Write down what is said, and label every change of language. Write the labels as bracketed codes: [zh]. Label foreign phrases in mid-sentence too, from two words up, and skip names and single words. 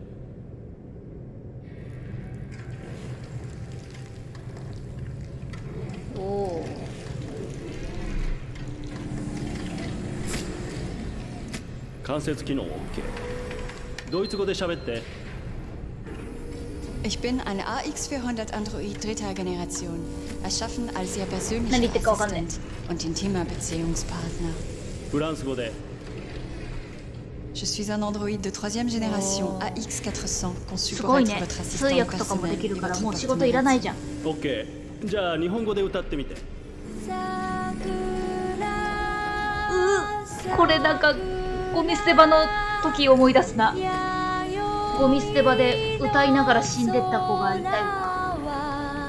[ja] おお。関節機能 OK。ドイツ語で喋って。 [de] Ich bin eine AX400 Android dritter Generation, erschaffen als Ihr persönlicher Assistent und intimer Beziehungspartner. [ja] フランス語で。 [fr] Je suis un android de troisième génération AX400 conçu [ja] す [fr] pour [ja] ごい [fr] être [ja] ね。 [fr] votre [ja] 通 [fr] assistant [ja] 訳とかもでき [fr] personnel [ja] る [fr] et [ja] から [fr] votre [ja] もう仕事いらないじゃん。 OK。じゃあ日本語で歌ってみて。これなんかゴミ捨て場の時思い出すな。ゴミ捨て場で歌いながら死んでった子がいたよな。